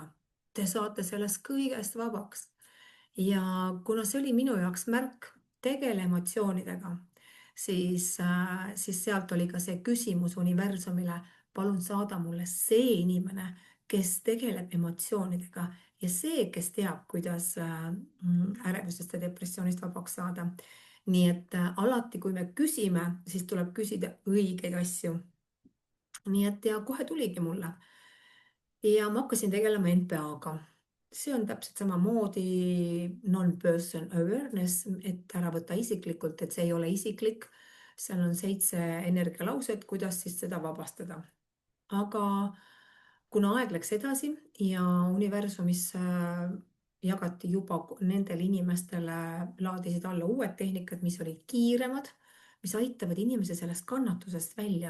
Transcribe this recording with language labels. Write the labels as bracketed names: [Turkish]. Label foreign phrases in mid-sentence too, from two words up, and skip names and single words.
[Estonian] Te saate sellest kõigest vabaks. Ja kuna see oli minu jaoks märk, tegele emotsioonidega, siis sealt oli ka see küsimus universumile, palun saada mulle see inimene, kes tegeleb emotsioonidega ja see, kes teab, kuidas ärevusest ja depressioonist vabaks saada. Nii et alati, kui me küsime, siis tuleb küsida õigeid asju. Nii et ja kohe tuligi mulle ja ma hakkasin tegelema NPA-ga. See on täpselt samamoodi [English] non-person awareness, [Estonian] et ära võtta isiklikult, et see ei ole isiklik. seal on 7 energialauset, kuidas siis seda vabastada. Aga kuna aeg läks edasi ja universumis jagati juba nendele inimestele, laadisid alla uued tehnikad, mis olid kiiremad, mis aitavad inimese sellest kannatusest välja.